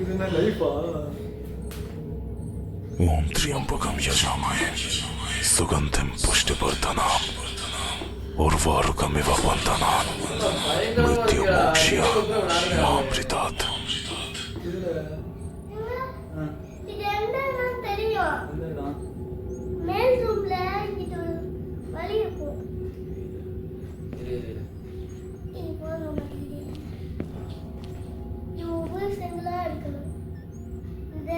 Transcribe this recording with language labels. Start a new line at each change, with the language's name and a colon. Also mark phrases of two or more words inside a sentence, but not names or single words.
Tamil: லைஃபா
Sanskrit: ओम त्र्यंबकम यजामहे सुगंधिम पुष्टिवर्धनम् उर्वारुकमिव बन्धनान् मृत्युमोक्ष्य मामृतात्
Tamil: இது என்னன்னா தெரியும் இல்லடா மேல் ரூம்ல இது ஒரு வழி இருக்கும் இது போக மாட்டேங்குது இது ஒவ்வொரு செங்கலா இருக்கணும் இந்த